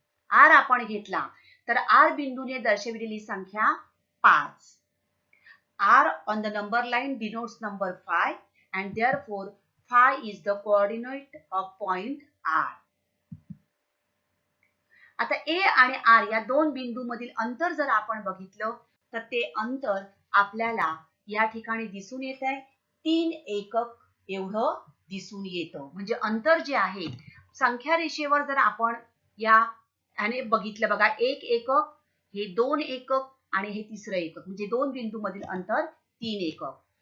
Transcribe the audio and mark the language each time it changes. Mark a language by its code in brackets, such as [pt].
[mr] R आपण घेतला तर R बिंदूने दर्शविलेली संख्या 5. [en] R on the number line denotes number 5 and therefore 5 is the coordinate of point R. [mr] आता A आणि R या दोन बिंदूमधील अंतर जर आपण बघितलं तर ते अंतर आपल्याला या ठिकाणी दिसून येत आहे 3 एकक एवढं दिसून येतं. म्हणजे अंतर जे आहे संख्या रेषेवर जर आपण याने बघितलं बघा 1 एकक, हे 2 एकक आणि हे तिसरं एकक म्हणजे दोन बिंदूमधील अंतर 3 एकक.